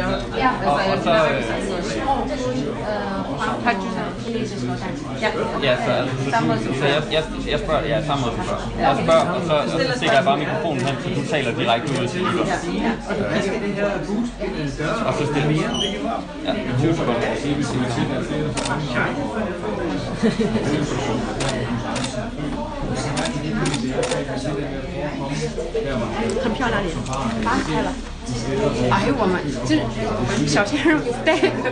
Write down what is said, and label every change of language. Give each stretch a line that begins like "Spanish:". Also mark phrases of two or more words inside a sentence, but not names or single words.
Danish: Og så jeg spørger, ja, samme måde som før. Jeg spørger, og så stikker jeg bare mikrofonen hen, så du taler direkte ud til lytter. Og så stiller vi. Ja, 20 sekunder.
Chinese: 很漂亮脸，扒开了。哎，我们这小鲜肉带的。